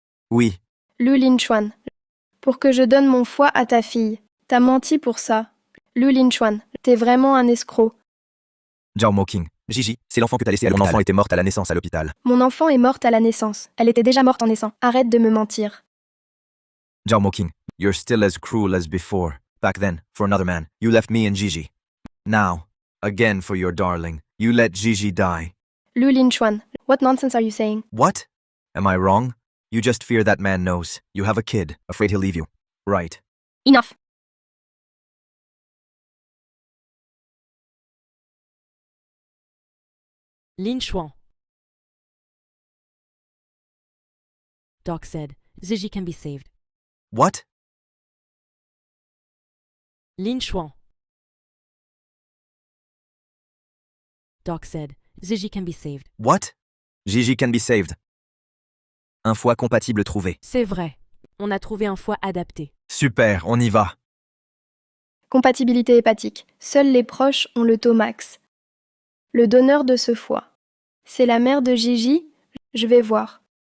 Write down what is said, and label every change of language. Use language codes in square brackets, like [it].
[fr] Oui. Lu Linchuan, pour que je donne mon foie à ta fille. T'as menti pour ça. Lu Linchuan, t'es vraiment un escroc. Zhao Moking, Gigi, c'est l'enfant que t'as laissé à l'hôpital. Mon enfant était morte à la naissance à l'hôpital. Mon enfant est morte à la naissance. Elle était déjà morte en naissant. Arrête de me mentir. [en] Zhao Moking, you're still as cruel as before. Back then, for another man, you left me and Gigi. Now, again for your darling, you let Gigi die. Lu Linchuan, what nonsense are you saying? What? Am I wrong? You just fear that man knows. You have a kid, afraid he'll leave you. Right. Enough. Linchuan. Doc said, Gigi can be saved. What? Linchuan. Doc said, Gigi can be saved. What? Gigi can be saved. [fr] Un foie compatible trouvé. C'est vrai. On a trouvé un foie adapté. Super, on y va. Compatibilité hépatique. Seuls les proches ont le taux max. Le donneur de ce foie. C'est la mère de Gigi? Je vais voir.